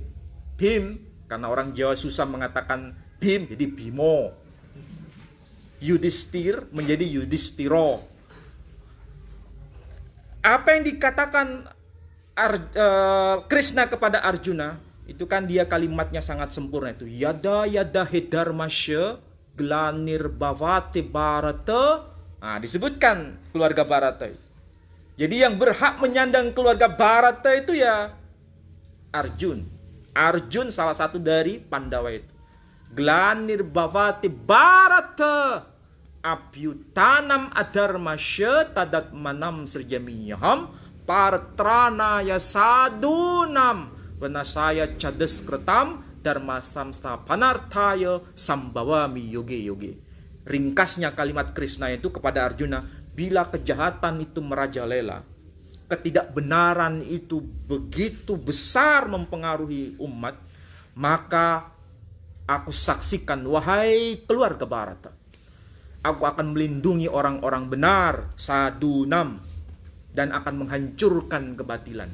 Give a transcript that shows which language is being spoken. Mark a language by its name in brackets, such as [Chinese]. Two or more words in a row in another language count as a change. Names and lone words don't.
[Indonesian] Bhim, karena orang Jawa susah mengatakan Bhim, jadi Bimo. Yudhisthira menjadi Yudhistira. Apa yang dikatakan Krishna kepada Arjuna, itu kan dia kalimatnya sangat sempurna itu. [Sanskrit] Yada yada hedarmasya glanir bhavati Bharata. [Indonesian] Nah, disebutkan keluarga Bharata. Jadi yang berhak menyandang keluarga Bharata itu ya Arjun. Arjun salah satu dari Pandawa itu. [Sanskrit] Glanir bhavati Bharata abhyutanam adarmasya tadat manam srjamiyaham partrana yasadunam vanasaya cadas kretam dharma samsta panarthaya sambawami yoge. [Indonesian] Ringkasnya kalimat Krishna itu kepada Arjuna, bila kejahatan itu merajalela, ketidakbenaran itu begitu besar mempengaruhi umat, maka aku saksikan, wahai keluarga Bharata, aku akan melindungi orang-orang benar, sadunam, dan akan menghancurkan kebatilan.